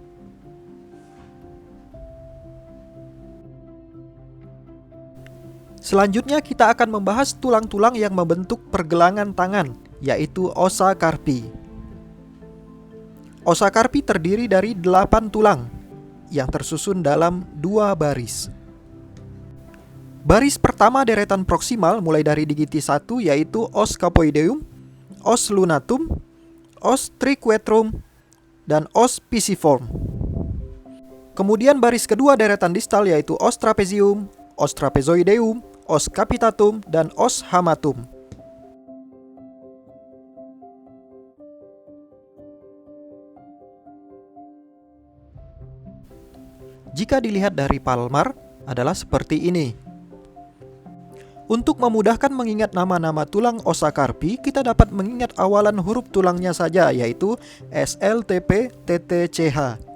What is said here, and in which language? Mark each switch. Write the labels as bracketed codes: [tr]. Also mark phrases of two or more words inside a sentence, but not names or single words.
[id] Selanjutnya kita akan membahas tulang-tulang yang membentuk pergelangan tangan, yaitu [la] ossa carpi. Ossa carpi [id] terdiri dari 8 tulang yang tersusun dalam 2 baris. Baris pertama deretan proksimal mulai dari digiti 1 yaitu [la] os capoideum, os lunatum, os triquetrum, [id] dan [la] os pisiform. [id] Kemudian baris kedua deretan distal yaitu [la] os trapezium, os trapezoideum, os capitatum, [id] dan [la] os hamatum. [id] Jika dilihat dari palmar, adalah seperti ini. Untuk memudahkan mengingat nama-nama tulang [la] ossa carpi, [id] kita dapat mengingat awalan huruf tulangnya saja, yaitu SLTP, TTCH.